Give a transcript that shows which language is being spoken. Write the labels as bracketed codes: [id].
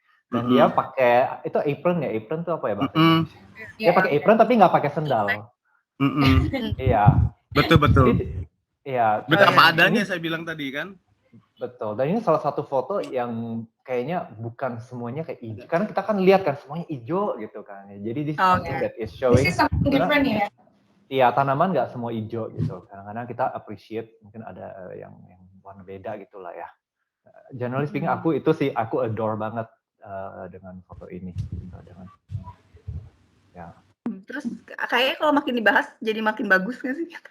[id] Dan dia pakai itu apron ya. Apron tuh apa ya bahasa Indonesia? Dia pakai apron tapi nggak pakai sendal. Iya. Betul. Iya. Betapa adanya saya bilang tadi kan. Betul. Dan ini salah satu foto yang kayaknya bukan semuanya kayak hijau. Karena kita kan lihat kan semuanya hijau gitu kan. [en] Jadi this is something that is showing. This is something different ya. [id] Iya, tanaman nggak semua hijau gitu. Kadang-kadang kita appreciate mungkin ada yang warna beda gitulah ya. [en] Generally speaking, [id] aku adore banget dengan foto ini. Dengan, ya. Terus kayaknya kalau makin dibahas jadi makin bagus nggak sih?